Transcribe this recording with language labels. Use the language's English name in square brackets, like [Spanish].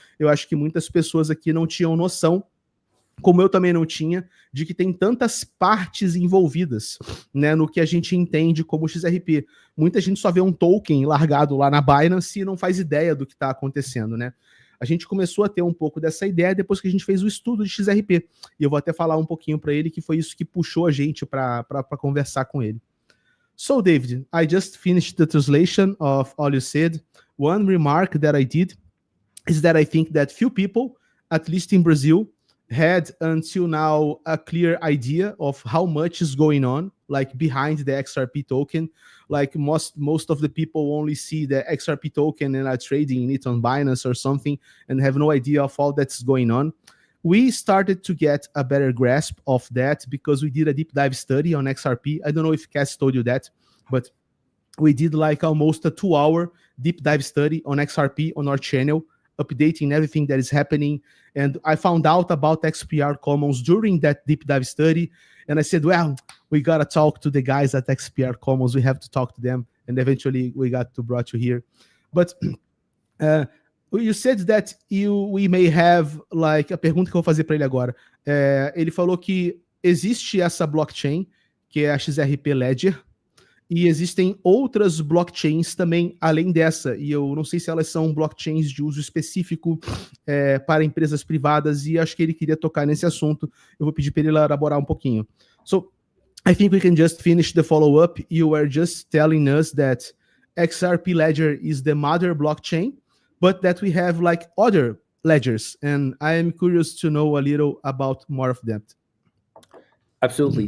[Portuguese] Eu acho que muitas pessoas aqui não tinham noção, como eu também não tinha, de que tem tantas partes envolvidas, né, no que a gente entende como XRP. Muita gente só vê um token largado lá na Binance e não faz ideia do que está acontecendo, né? A gente começou a ter um pouco dessa ideia depois que a gente fez o estudo de XRP. E eu vou até falar um pouquinho para ele que foi isso que puxou a gente para conversar com ele. [English] So, David, I just finished the translation of all you said. One remark that I did is that I think that few people, at least in Brazil, had until now a clear idea of how much is going on, like behind the XRP token. Like most of the people only see the XRP token and are trading it on Binance or something and have no idea of all that's going on. We started to get a better grasp of that because we did a deep dive study on XRP. I don't know if Cass told you that, but we did like almost a 2-hour deep dive study on XRP on our channel, updating everything that is happening. And I found out about XPR Commons during that deep dive study. And I said, well, we got to talk to the guys at XPR Commons. We have to talk to them. And eventually we got to brought you here. But you said that we may have, like, [Portuguese] a pergunta que eu vou fazer para ele agora. Ele falou que existe essa blockchain, que é a XRP Ledger, e existem outras blockchains também, além dessa, e eu não sei se elas são blockchains de uso específico para empresas privadas, e acho que ele queria tocar nesse assunto. Eu vou pedir para ele elaborar um pouquinho. [English] So, I think we can just finish the follow-up. You were just telling us that XRP Ledger is the mother blockchain, but that we have like other ledgers, and I am curious to know a little about more of that. Absolutely.